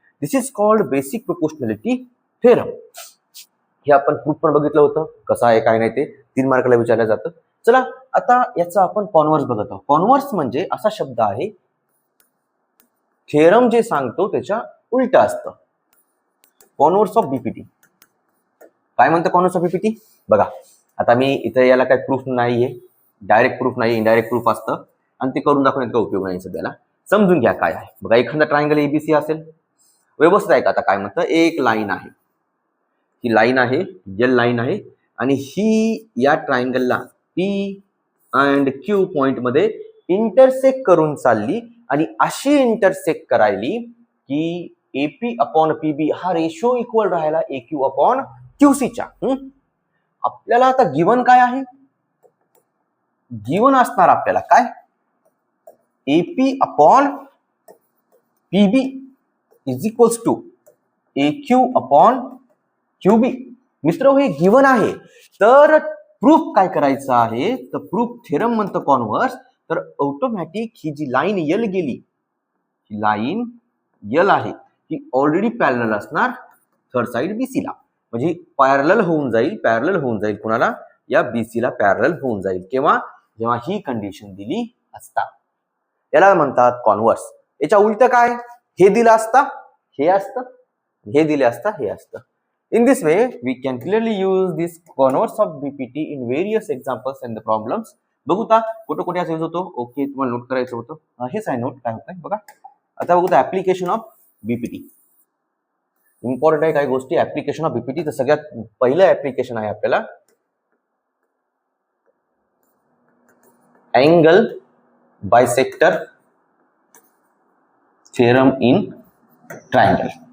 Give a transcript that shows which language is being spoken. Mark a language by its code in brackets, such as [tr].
[en] This is called basic proportionality theorem. [mr] हे आपण proof पण बघितलं होतं, कसं आहे काय नाही ते 3 मार्काला विचारलं जातं. चला आता याचा आपण कॉन्व्हर्स बघत आहोत. कॉन्व्हर्स म्हणजे असा शब्द आहे, थेरम जे सांगतो त्याच्या उलट असतं. Converse of BPT. काय म्हणतं कॉन्व्हर्स ऑफ बीपीटी? बघा, आता मी इथे याला काही प्रूफ नाहीये, डायरेक्ट प्रूफ नाही, इनडायरेक्ट प्रूफ असतं, आणि ते करून दाखवण्यात काही उपयोग नाही सध्याला. समजून घ्या काय आहे. बघा, एखादा ट्रायंगल एबीसी असेल, व्यवस्थित आहे का? आता काय म्हणतं, एक लाईन आहे, ही लाईन आहे, एल लाईन आहे, आणि ही या ट्रायंगलला पी अँड क्यू पॉइंट मध्ये इंटरसेक्ट करून चालली, आणि अशी इंटरसेक्ट करायली की एपी अपॉन पीबी हा रेशो इक्वल राहायला एक्यू अपॉन क्यूसीच्या. आपल्याला आता गिवन काय आहे? गिवन असणार आपल्याला काय? [en] AP upon PB is equals to AQ upon QB. [mr] मित्र, हे गिवन आहे. तर प्रूफ काय करायचं आहे? तर प्रूफ थेरम म्हणतं कॉन्व्हर्स. तर ऑटोमॅटिक ही जी लाईन यल गेली, ही लाईन यल आहे, ही ऑलरेडी पॅरलल असणार थर्ड साइड बीसीला. म्हणजे पॅरलल होऊन जाईल कुणाला? या बीसीला पॅरलल होऊन जाईल. केव्हा? जेव्हा ही कंडिशन दिली असता. याला म्हणतात कॉन्व्हर्स. याच्या उलट काय? हे दिलं असता हे असतं, हे दिले असता हे असतं. [en] In this way, we can clearly use this converse of BPT in various examples and the problems. [mr] बघूता कुठं कुठे यूज होतो. ओके, तुम्हाला नोट करायचं होतं. हेच आहे नोट, काय होत बघा. आता बघूता ऍप्लिकेशन ऑफ बीपीटी. इम्पॉर्टंट आहे काही गोष्टी. ऍप्लिकेशन ऑफ बीपीटी, तर सगळ्यात पहिलं ऍप्लिकेशन आहे आपल्याला angle bisector theorem in triangle.